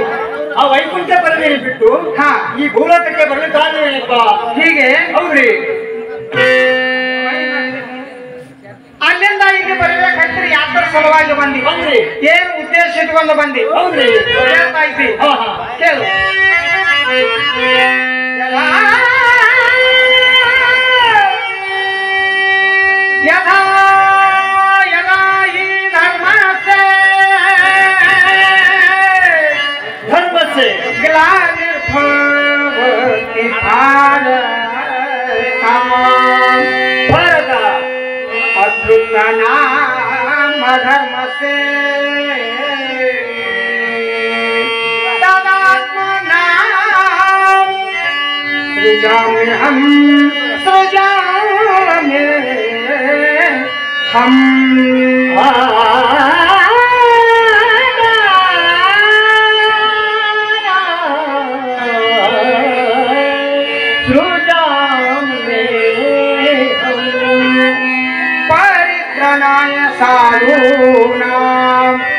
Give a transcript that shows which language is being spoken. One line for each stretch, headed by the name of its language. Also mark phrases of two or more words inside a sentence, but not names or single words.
Kannada: ಆ ವೈಕುಂಠ ಪರಮೇಶ್ವರ ಬಿಟ್ಟು ಈ ಭೂಲೋಕಕ್ಕೆ ಬರಲು ಕಾರಣವೇನಪ್ಪ? ಹೀಗೆ ಹೌದ್ರಿ, ಅಲ್ಲಿಂದ ಇಲ್ಲಿ ಬರಬೇಕಾದ್ರೆ ಯಾತ್ರ ಸಲುವಾಗಿ ಬಂದಿ. ಏನು ಉದ್ದೇಶ ಇಟ್ಕೊಂಡು ಬಂದಿ? ಹೌದ್ರಿ, ಹೇಳ್ತಾ ಇದ್ದಿ ಕೇಳು.
Sanskrit: ಯಥಾ ಯದಾ ಹಿ ಧರ್ಮಸ್ಯ ಗ್ಲಾನಿರ್ಭವತಿ ಭಾರತ ಅದ್ಭುತ ನಾಮ ಧರ್ಮಸ್ಯ सृजाम्यहं सृजाम्यहं परित्रणाय साधूनां